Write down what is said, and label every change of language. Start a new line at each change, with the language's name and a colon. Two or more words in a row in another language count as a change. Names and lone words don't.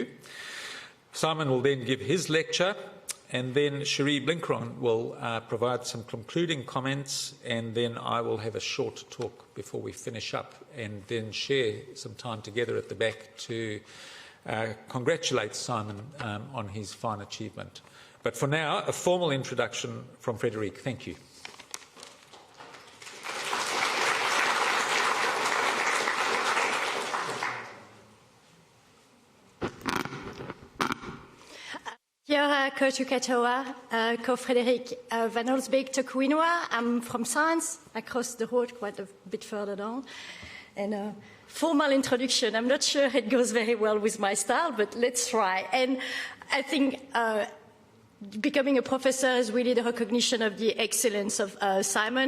English: Simon will then give his lecture, and then Cherie Blinkron will provide some concluding comments, and then I will have a short talk before we finish up, and then share some time together at the back to congratulate Simon on his fine achievement. But for now, a formal introduction from Frederik. Thank you.
Māori: Kia koutou katoa, ko Frederik van Holsbeek toku ingoa.
English: I'm from Science, across the road, quite a bit further down. And formal introduction, I'm not sure it goes very well with my style, but let's try. And I think becoming a professor is really the recognition of the excellence of Simon.